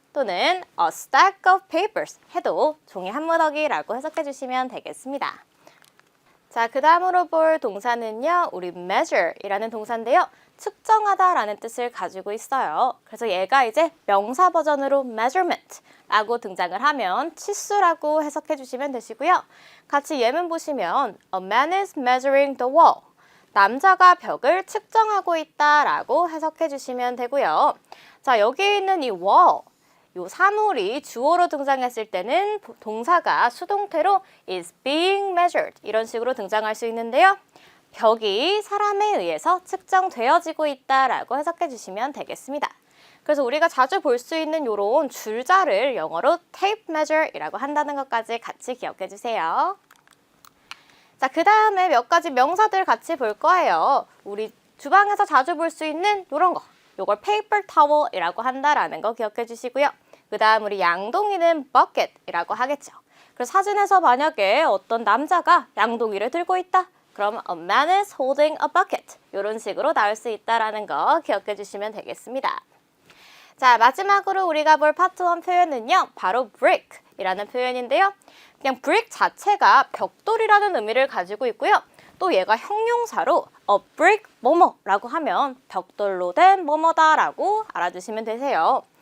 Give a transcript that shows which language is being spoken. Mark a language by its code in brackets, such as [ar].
[ko] 또는 [en] a stack of papers [ko] 해도 종이 한 무더기라고 해석해 주시면 되겠습니다. 자, 그 다음으로 볼 동사는요, 우리 measure이라는 동사인데요. 측정하다라는 뜻을 가지고 있어요. 그래서 얘가 이제 명사 버전으로 measurement라고 등장을 하면 치수라고 해석해 주시면 되시고요. 같이 예문 보시면 [en] A man is measuring the wall. [ko] 남자가 벽을 측정하고 있다라고 해석해 주시면 되고요. 자, 여기 있는 이 wall, 요 사물이 주어로 등장했을 때는 동사가 수동태로 [en] is being measured [ko] 이런 식으로 등장할 수 있는데요. 벽이 사람에 의해서 측정되어지고 있다라고 해석해 주시면 되겠습니다. 그래서 우리가 자주 볼 수 있는 이런 줄자를 영어로 tape measure이라고 한다는 것까지 같이 기억해 주세요. 자, 그 다음에 몇 가지 명사들 같이 볼 거예요. 우리 주방에서 자주 볼 수 있는 이런 거, 요걸 paper towel이라고 한다라는 거 기억해 주시고요. 그 다음 우리 양동이는 bucket이라고 하겠죠. 그래서 사진에서 만약에 어떤 남자가 양동이를 들고 있다. [en] 그럼 a man is holding a bucket. [ko] 이런 식으로 나올 수 있다라는 거 기억해 주시면 되겠습니다. 자, 마지막으로 우리가 볼 파트 1 표현은요. 바로 brick이라는 표현인데요. 그냥 brick 자체가 벽돌이라는 의미를 가지고 있고요. 또 얘가 형용사로 a brick 뭐뭐라고 하면 벽돌로 된 뭐뭐다라고 알아두시면 되세요.